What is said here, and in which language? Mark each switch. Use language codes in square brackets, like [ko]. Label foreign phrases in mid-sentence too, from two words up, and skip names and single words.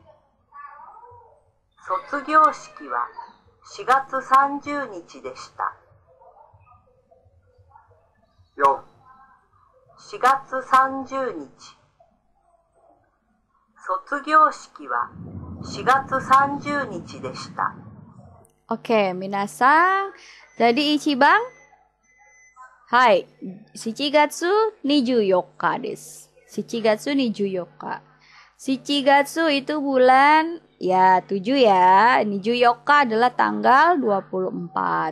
[ja] 卒業式は4月30日でした。4、4月30日。卒業式は4月30日でした。 [id] Oke, minasan. Jadi Ichibang. [ja] はい、七月24です. Shichigatsu 24. [id] Shichigatsu itu bulan ya 7 ya. 24 adalah tanggal 24.